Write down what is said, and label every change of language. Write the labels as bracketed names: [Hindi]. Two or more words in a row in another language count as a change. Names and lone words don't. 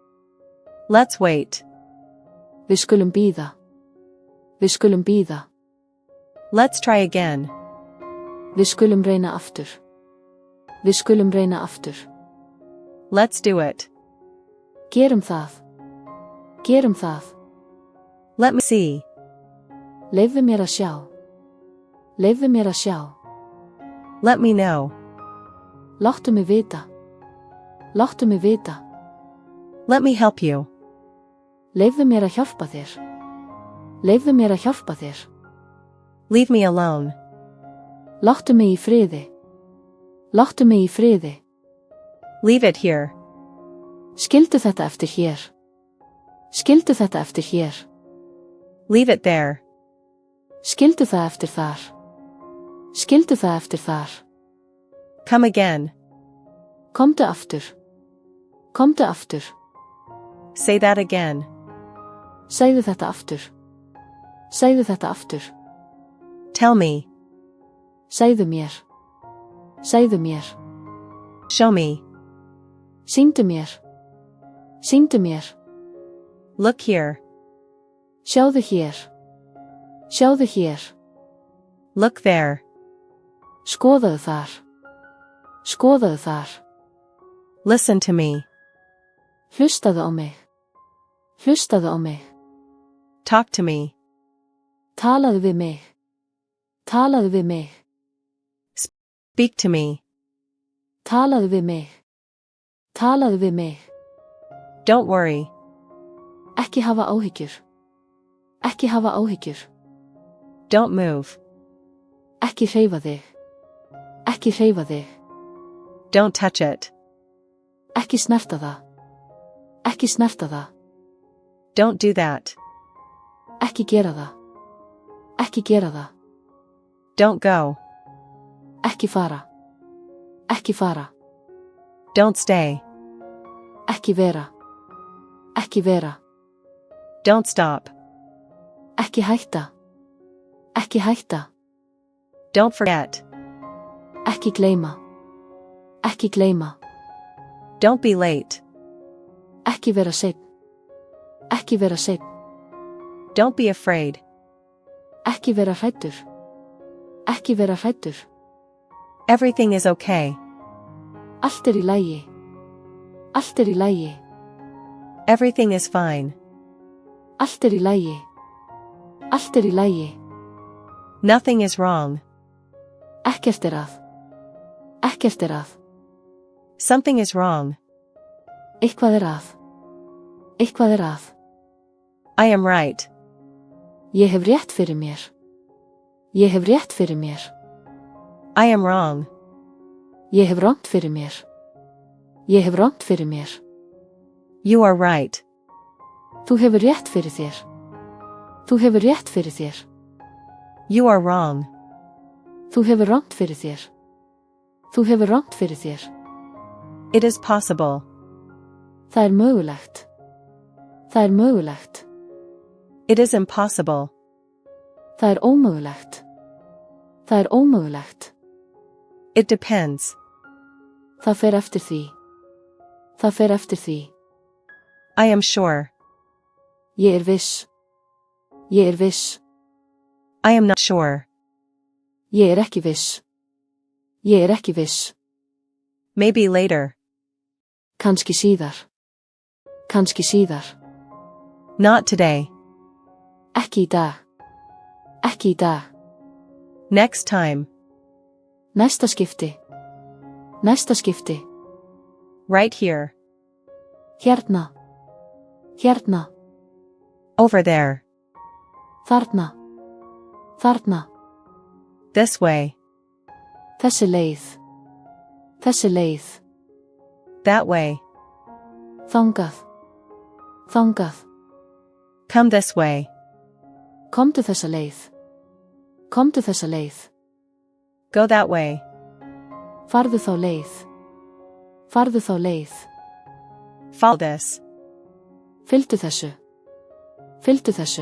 [English] Let's wait. [Icelandic] Við skulum bíða. Við skulum bíða. [English] Let's try again. [Icelandic] Við skulum reyna aftur. Við skulum reyna aftur. [English] Let's do it. [Icelandic] Gerum það. Gerum það. [English] Let me see. [Icelandic] Leyfðu mér að sjá. Leyfðu mér að sjá. [English] Let me know. [Icelandic] Láttu mig vita. Láttu mig vita. [English] Let me help you. [Icelandic] Leyfðu mér að hjálpa þér. Leyfðu mér að hjálpa þér. [English] Leave me alone. [Icelandic] Láttu mig í friði. Láttu mig í friði. [English] Leave it here. [Icelandic] Skildu þetta eftir hér. Skildu þetta eftir hér. [English] Leave it there. [Icelandic] Skildu það eftir þar. Skildu það eftir þar. [English] Come again. [Icelandic] Komdu aftur. Komdu aftur. [English] Say that again. [Icelandic] Segðu þetta aftur. Segðu þetta aftur. [English] Tell me. [Icelandic] Segðu mér. Segðu mér. [English] Show me. [Icelandic] Sýndu mér. Sýndu mér. [English] Look here. [Icelandic] Sjáðu hér. Sjáðu hér. [English] Look there. [Icelandic] Skoðaðu þar. Skoðaðu þar. [English] Listen to me. [Icelandic] Hlustaðu á mig. Hlustaðu á mig. [English] Talk to me. [Icelandic] Talaðu við mig. Talaðu við mig. [English] Speak to me. [Icelandic] Talaðu við mig. Talaðu við mig. [English] Don't worry. [Icelandic] Ekki hafa áhyggjur. Ekki hafa áhyggjur. [English] Don't move. [Icelandic] Ekki hreyfa þig. Ekki hreyfa þig. [English] Don't touch it. [Icelandic] Ekki snerta það. Ekki snerta það. [English] Don't do that. [Icelandic] Ekki gera það. Ekki gera það. [English] Don't go. [Icelandic] Ekki fara. Ekki fara. [English] Don't stay. [Icelandic] Ekki vera. Ekki vera. [English] Don't stop. [Icelandic] Ekki hætta. Ekki hætta. [English] Don't forget. [Icelandic] Ekki gleyma. Ekki gleyma. [English] Don't be late. [Icelandic] Ekki vera seinn. Ekki vera seinn. [English] Don't be afraid. [Icelandic] Ekki vera hræddur. Ekki vera hræddur. [English] Everything is okay. [Icelandic] Allt í lagi. Allt í lagi. [English] Everything is fine. [Icelandic] Allt í lagi. Allt í lagi. [English] Nothing is wrong. [Icelandic] Ekkert að. Ekkert að. [English] Something is wrong. [Icelandic] Eitthvað að. Eitthvað að. [English] I am right. [Icelandic] Ég hef rétt fyrir mér. Ég hef rétt fyrir mér. [English] I am wrong. [Icelandic] Ég hef rangt fyrir mér. Ég hef rangt fyrir mér. [English] You are right. [Icelandic] Þú hefur rétt fyrir þér. Þú hefur rétt fyrir þér. [English] You are wrong. [Icelandic] Þú hefur rangt fyrir þér. Þú hefur rangt fyrir þér. [English] It is possible. [Icelandic] Það er mögulegt. Það er mögulegt. [English] It is impossible. [Icelandic] Það er ómögulegt. Það er ómögulegt. [English] It depends. [Icelandic] Það fer eftir því. Það fer eftir því. [English] I am sure. [Icelandic] Ég er viss. Ég er viss. [English] I am not sure. [Icelandic] Ég er ekki viss. Ég er ekki viss. [English] Maybe later. [Icelandic] Kannski síðar. Kannski síðar. [English] Not today. [Icelandic] Ekki í dag. Ekki í dag. [English] Next time. [Icelandic] Næsta skipti. Næsta skipti. [English] Right here. [Icelandic] Hérna. Hérna. [English] Over there. [Icelandic] Þarna. Þarna. [English] This way. [Icelandic] Þessi leið. Þessi leið. [English] That way. [Icelandic] Þangað. Þangað. [English] Come this way. [Icelandic] Komdu þessa leið. Komdu þessa leið. [English] Go that way. [Icelandic] Farðu þá leið. Farðu þá leið. [English] Follow this. [Icelandic] Fylgdu þessu. Fylgdu þessu.